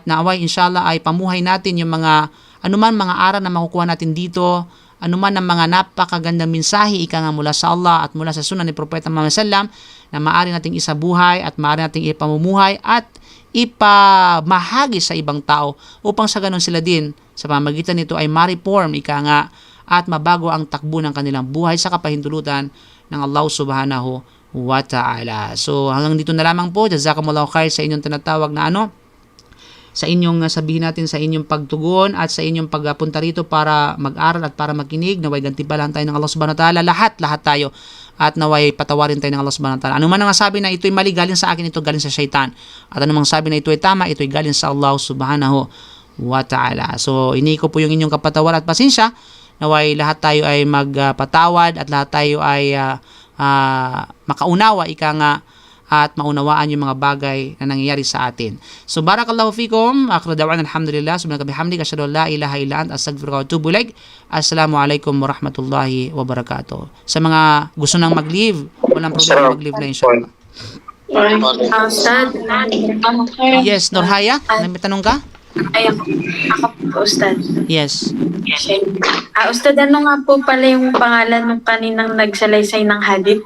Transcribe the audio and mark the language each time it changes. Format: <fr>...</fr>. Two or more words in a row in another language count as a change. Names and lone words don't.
<tl>At naaway</tl> <ar>إن شاء الله</ar> <tl>ay pamuhay natin yung mga anuman mga aral na makukuha natin dito, anuman ang mga napakagandang mensahe ika nga mula sa Allah at mula sa sunan ni Propeta Muhammad sallam na maaari nating isabuhay at maaari nating ipamumuhay at ipamahagi sa ibang tao upang sa ganun sila din sa pamagitan nito ay ma-reform ika nga at mabago ang takbo ng kanilang buhay sa kapahintulutan ng Allah</tl> <ar>سبحانه وتعالى.</ar> <tl>So hanggang dito na lamang po.</tl> <ar>جزاكم الله خير</ar> <tl>sa inyong tinatawag na sa inyong sabihin natin sa inyong pagtugon at sa inyong pagpunta rito para mag-aral at para makinig. Naway gantimpalaan tayo ng Allah</tl> <ar>سبحانه وتعالى,</ar> <tl>lahat tayo, at naway patawarin tayo ng Allah</tl> <ar>سبحانه وتعالى.</ar> <tl>Ano man ang sabi na ito'y mali, galing sa akin, ito galing sa syaitan. At ano mang sabi na ito'y tama, ito'y galing sa Allah</tl> <ar>سبحانه وتعالى.</ar> <tl>So ini ko po yung inyong kapatawar at pasensya. Naway lahat tayo ay magpatawad at lahat tayo ay makaunawa ika nga at maunawaan yung mga bagay na nangyayari sa atin.</tl> <ar>So بارك الله فيكم، آخر دعوانا الحمد لله، سبحانك وبحمدك أشهد أن لا إله إلا أنت أستغفرك وأتوب إليك. السلام عليكم ورحمة الله وبركاته.</ar> <tl>Sa mga gusto nang mag-leave, walang problema mag-leave na</tl> <ar>إن شاء الله.</ar> <tl>Ustad, Yes, Nurhaya, may tanong ka? ay ako po, Ustad. Yes. Ustad, ano nga po pala yung pangalan ng kaninang nagsalaysay ng hadith?</tl>